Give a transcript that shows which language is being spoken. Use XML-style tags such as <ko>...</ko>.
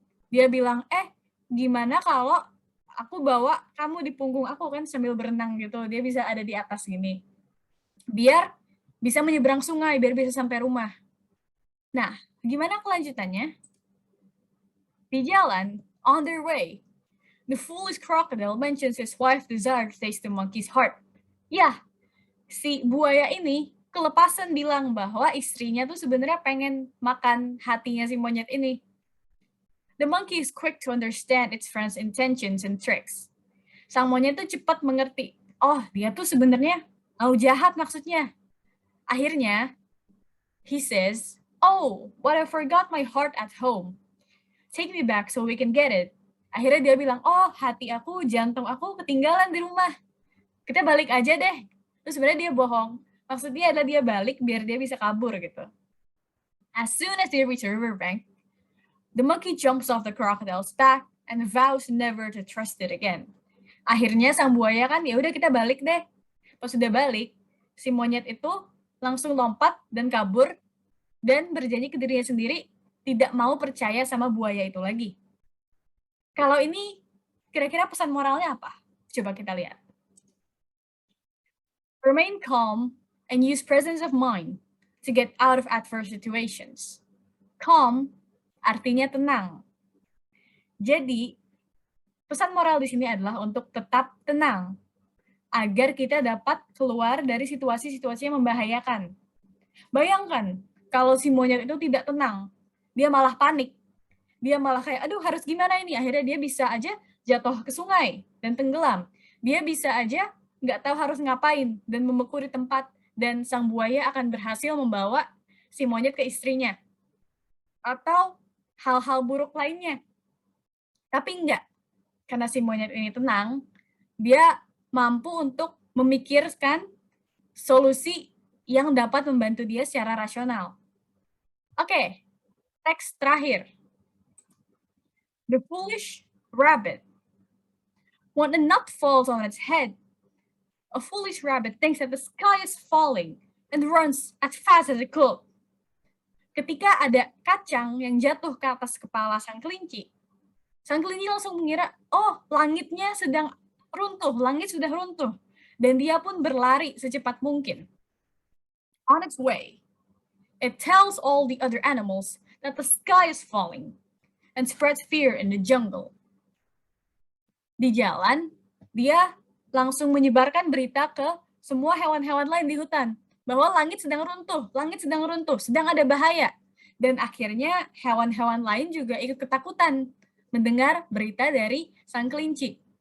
<id>Dia bilang, gimana kalau aku bawa kamu di punggung aku kan sambil berenang gitu. Dia bisa ada di atas gini. Biar bisa menyeberang sungai, biar bisa sampai rumah. Nah, gimana kelanjutannya? Di jalan,</id> <en>on their way, the foolish crocodile mentions his wife's desire to taste the monkey's heart.</en> <id>Ya, si buaya ini kelepasan bilang bahwa istrinya tuh sebenarnya pengen makan hatinya si monyet ini.</id> <en>The monkey is quick to understand its friend's intentions and tricks.</en> <id>Sang monyet tuh cepat mengerti. Oh, dia tuh sebenarnya mau jahat maksudnya. Akhirnya,</id> <en>he says, "Oh, but I forgot my heart at home. Take me back so we can get it."</en> <id>Akhirnya dia bilang, oh hati aku, jantung aku ketinggalan di rumah. Kita balik aja deh. Terus sebenarnya dia bohong. Maksudnya adalah dia balik biar dia bisa kabur gitu.</id> <en>As soon as they reach the riverbank, the monkey jumps off the crocodile's back and vows never to trust it again.</en> <id>Akhirnya sang buaya kan, ya udah kita balik deh. Pas sudah balik, si monyet itu langsung lompat dan kabur dan berjanji ke dirinya sendiri tidak mau percaya sama buaya itu lagi. Kalau ini kira-kira pesan moralnya apa? Coba kita lihat.</id> <en>Remain calm and use presence of mind to get out of adverse situations.</en> <id>Calm artinya tenang. Jadi, pesan moral di sini adalah untuk tetap tenang agar kita dapat keluar dari situasi-situasi yang membahayakan. Bayangkan kalau si monyet itu tidak tenang, dia malah panik. Dia malah kayak, aduh harus gimana ini? Akhirnya dia bisa aja jatuh ke sungai dan tenggelam. Dia bisa aja nggak tahu harus ngapain dan membeku di tempat. Dan sang buaya akan berhasil membawa si monyet ke istrinya. Atau hal-hal buruk lainnya. Tapi enggak. Karena si monyet ini tenang, dia mampu untuk memikirkan solusi yang dapat membantu dia secara rasional. Oke, teks terakhir.</id> <en>The foolish rabbit. When a nut falls on its head, a foolish rabbit thinks that the sky is falling and runs as fast as it could.</en> <id>Ketika ada kacang yang jatuh ke atas kepala sang kelinci langsung mengira, oh langitnya sedang runtuh, langit sudah runtuh. Dan dia pun berlari secepat mungkin.</id> <en>On its way, it tells all the other animals that the sky is falling and spreads fear in the jungle.</en> <id>Di jalan, dia langsung menyebarkan berita ke semua hewan-hewan lain di hutan bahwa langit sedang runtuh, sedang ada bahaya. Dan akhirnya hewan-hewan lain juga ikut ketakutan mendengar berita dari sang kelinci.</id>